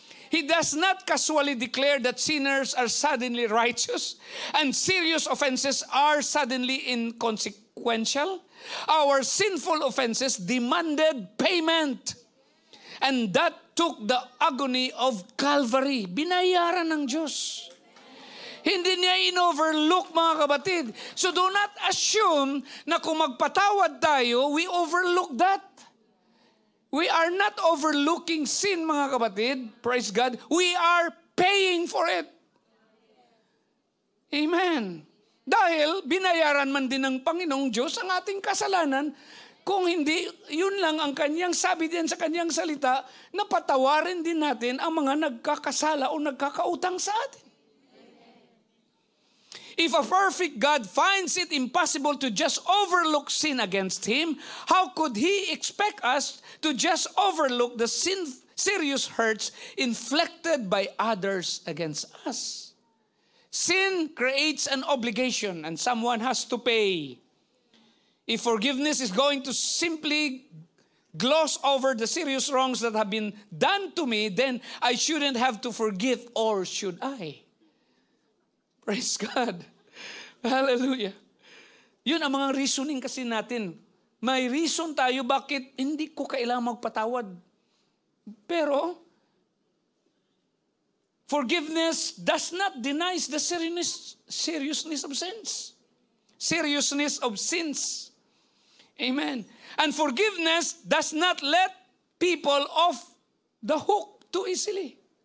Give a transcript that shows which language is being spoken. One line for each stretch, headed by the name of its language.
English: He does not casually declare that sinners are suddenly righteous and serious offenses are suddenly inconsequential. Our sinful offenses demanded payment. And that took the agony of Calvary.
Filipino: Binayaran ng Diyos. Hindi niya in-overlook, mga kapatid.
English: So do not assume
Filipino: na kung magpatawad tayo,
English: we overlook that. We are not overlooking sin,
Filipino: mga kapatid.
English: Praise God. We are paying for it. Amen.
Filipino: Dahil binayaran man din ng Panginoong Diyos ang ating kasalanan. Kung hindi, yun lang ang kanyang sabi din sa kanyang salita, na patawarin din natin ang mga nagkakasala o nagkakautang sa atin.
English: If a perfect God finds it impossible to just overlook sin against Him, how could He expect us to just overlook the serious hurts inflicted by others against us? Sin creates an obligation and someone has to pay. If forgiveness is going to simply gloss over the serious wrongs that have been done to me, then I shouldn't have to forgive, or should I? Praise God. Hallelujah.
Filipino: Yun ang mga reasoning kasi natin. May reason tayo bakit hindi ko kailangang magpatawad.
English: Pero, forgiveness does not deny the seriousness of sins. Seriousness of sins. Amen. And forgiveness does not let people off the hook too easily.